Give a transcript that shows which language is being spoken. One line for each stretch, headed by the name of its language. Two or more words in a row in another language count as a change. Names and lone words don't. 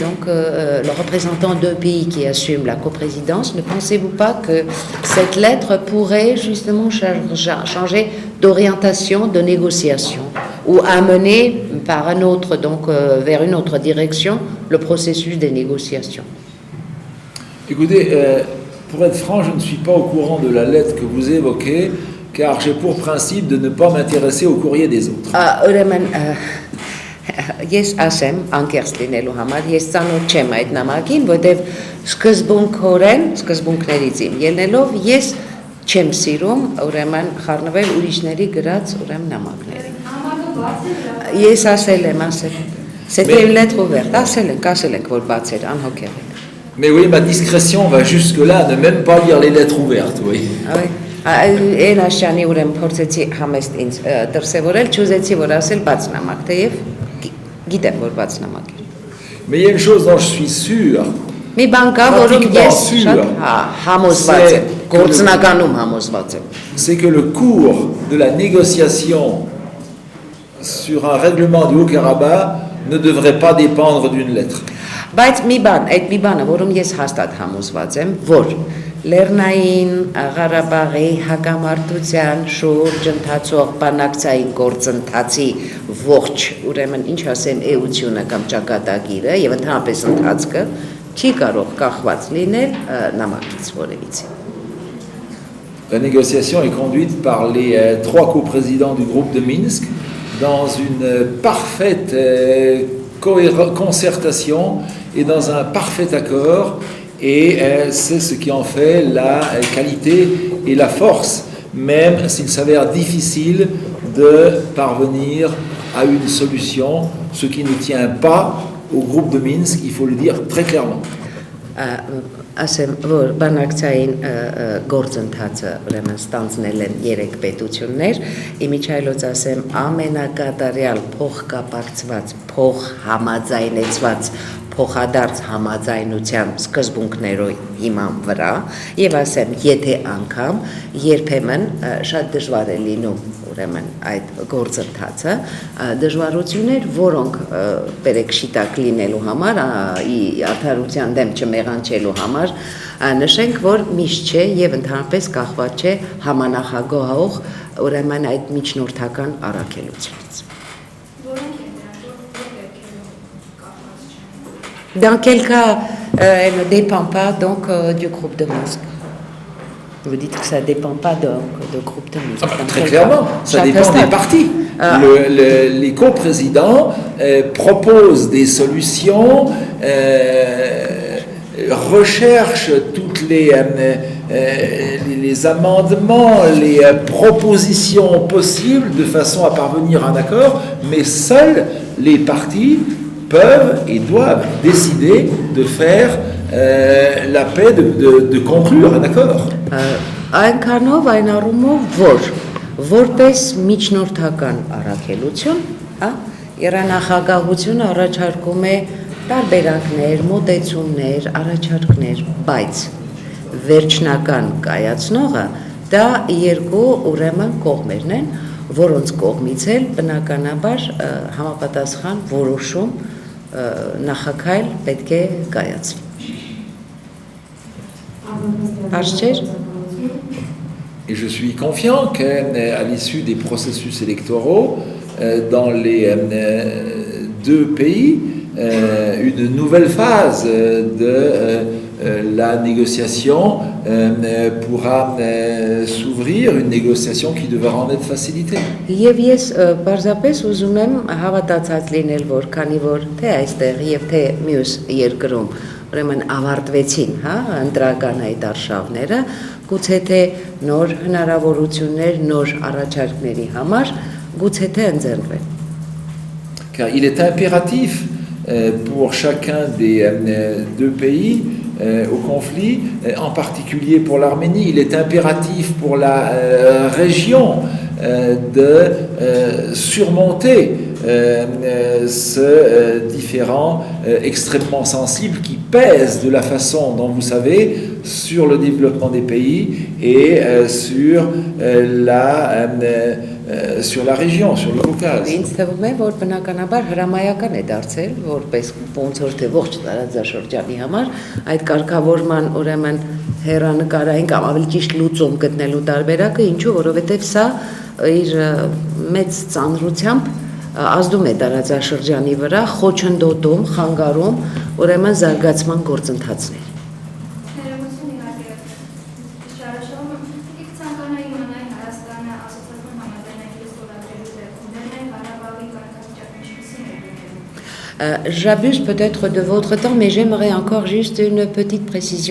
French: le représentant d'un pays qui assume la coprésidence, ne pensez-vous pas que cette lettre pourrait justement changer d'orientation, de négociation, ou amener par un autre, vers une autre direction, le processus des négociations? Écoutez, pour être franc, je ne suis pas au courant de la lettre que vous évoquez, car j'ai pour principe de ne pas m'intéresser au courrier des autres.
Armenian: Ես ասեմ անկեղծ լինելու համար, ես ծանոթ չեմ այդ նամակին, որտեղ սկզբունքներից իմ ելնելով ես չեմ սիրում ուրեմն խառնվել ուրիշների գրած ուրեմն նամակներին։ Ես ասել եմ,
French: c'était une lettre ouverte,
Armenian: ասել ենք, որ բաց էր, անհոգեղ էր։
French: Mais oui, ma discrétion va jusque-là, ne même pas lire les lettres ouvertes, oui.
Armenian: Այն աշյանի ուրեմն փորձեցի համեստ ինձ դրսևորել, չուզեցի որ ասել բաց նամակ, թեև գիտեմ որ բաց նամակ է։
French: Mais il y a une chose dont je suis sûr.
Armenian: Մի բան կա, որում ես շատ համոզված եմ, գործնականում համոզված եմ։
French: C'est que le cours de la négociation sur un règlement du Haut-Karabakh ne devrait pas dépendre d'une lettre.
Armenian: Բայց մի բանը, որում ես հաստատ համոզված եմ, որ Լեռնային Ղարաբաղի հակամարտության շուրջ ընթացող բանակցային գործընթացի ողջ, ուրեմն ինչ ասեմ, էությունը կամ ճակատագիրը եւ ընդհանրապես ընթացքը չի կարող կախված լինել նամակից որևիցե։
French: La négociation est conduite par les 3 coprésidents du groupe de Minsk dans une parfaite concertation et dans un parfait accord, et c'est ce qui en fait la qualité et la force, même s'il s'avère difficile de parvenir à une solution, ce qui ne tient pas au groupe de Minsk, il faut le dire très clairement.
Armenian: Ասեմ, որ բանակցային գործընթացը ուրեմն ստանձնել են 3 պետություններ, իմիջայլոց ասեմ ամենակատարյալ փոխկապակցված, փոխհամաձայնեցված, փոխադարձ համաձայնության սկզբունքներով հիման վրա, եւ ասեմ, եթե անգամ երբեմն շատ դժվար է լինում ուրեմն այդ գործընթացը, դժվարություններ, որոնք բերեք շիտակ լինելու համար, արդարության դեմ չմեղանչելու համար, նշենք, որ միշտ չէ եւ ընդհանրապես կախված չէ համանախագահող ուրեմն այդ միջնորդական առաքելությունից։
French: Dans quel cas elle ne dépend pas donc du groupe de Minsk? Vous dites que ça ne dépend pas de groupe de Minsk. Très clairement, ça dépend des partis. Les coprésidents proposent des solutions, recherchent toutes les amendements, les propositions possibles de façon à parvenir à un accord, mais seuls les partis peuvent et doivent décider de faire la paix, de conclure un accord.
Armenian: Այնքանով այն առումով, որ որպես միջնորդական առաքելություն, Երանախագահությունը առաջարկում է տարբերակներ, մոտեցումներ, առաջարկներ, բայց վերջնական կայացնողը դա 2 ուրեմն կողմերն են, որոնց կողմից էլ բնականաբար համապատասխան որոշում նախաքայլ պետք է կայացվի։
French: Et je suis confiant qu'à l'issue des processus électoraux dans les 2 pays, une nouvelle phase de la négociation pourra s'ouvrir, une négociation qui devra en être facilitée.
Armenian: Եվ ես պարզապես ուզում եմ հավատացած լինել, որ քանի որ թե այստեղ եւ թե մյուս երկրում ուրեմն ավարտվեցին, ընտրական այդ արշավները, գուցե թե նոր հնարավորություններ, նոր առաջարկների համար գուցե թե ընձեռվեն։
French: Car il est impératif pour chacun des 2 pays au conflit, en particulier pour l'Arménie, il est impératif pour la région de surmonter ce différend extrêmement sensible qui pèse de la façon dont vous savez sur le développement des pays et sur la région, sur le Caucase.
Armenian: Ինձ թվում է, որ բնականաբար հրամայական է դարձել, որպես ոնց որ թե ողջ տարածաշրջանի համար այդ կարգավորման ուրեմն հերանեկարային կամ ավելի ճիշտ լուծում գտնելու տարբերակը, ինչու, որովհետև սա իր մեծ ծանրությամբ ազդում է տարածաշրջանի վրա, խոչընդոտում, խանգարում ուրեմն զարգացման գործընթացներ։
French: J'abuse peut-être de votre temps, mais j'aimerais encore juste une petite précision.